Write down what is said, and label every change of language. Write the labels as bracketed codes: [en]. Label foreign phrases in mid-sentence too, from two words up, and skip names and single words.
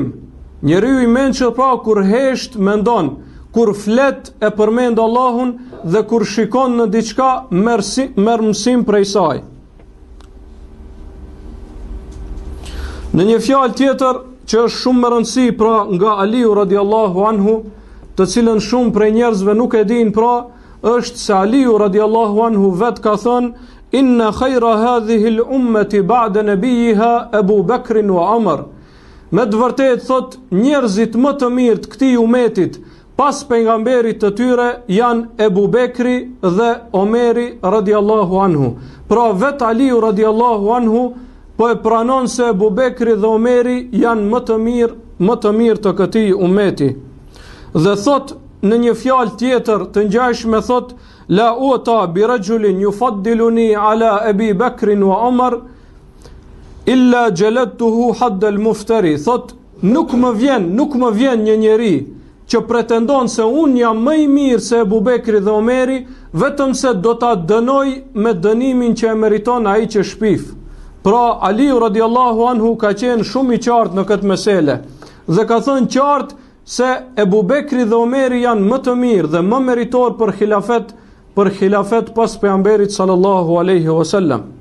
[sq] Njeriu i mençur pra kur hesht mendon, kur flet e përmend Allahun, dhe kur shikon në diçka merr mësim prej saj. Në një fjalë tjetër që është shumë më rëndësi pra nga Aliu [ar] رضي الله عنه, [sq] të cilën shumë prej njerëzve nuk e din, pra është se Aliu [ar] رضي الله عنه [sq] vet ka thënë: [ar] "إن خير هذه الأمة بعد نبيها أبو بكر وعمر." [sq] Me të vërtetë thot njerëzit më të mirë të këtij umetit pas pejgamberit të tyre janë Ebu Bekri dhe Omeri [ar] رضي الله عنه. [sq] Pra vet Aliu [ar] رضي الله عنه [sq] po e pranon se Ebu Bekri dhe Omeri janë më të mirë të këtij umeti. Dhe thot në një fjalë tjetër të ngjashme thot: [ar] "لا أوتى برجل يفضلني على أبي بكر وعمر إلا جلدته حد المفتري." [sq] Thot nuk më vjen një njeri që pretendon se unë jam më i mirë se Ebu Bekri dhe Omeri, vetëm se do ta dënoj me dënimin që e meriton ai që shpif. Pra Aliu [ar] رضي الله عنه [sq] ka qenë shumë i qartë në këtë mesele dhe ka thënë qartë se Ebu Bekri dhe Omeri janë më të mirë dhe më meritor për khilafet pas pejgamberit [ar] صلى الله عليه وسلم.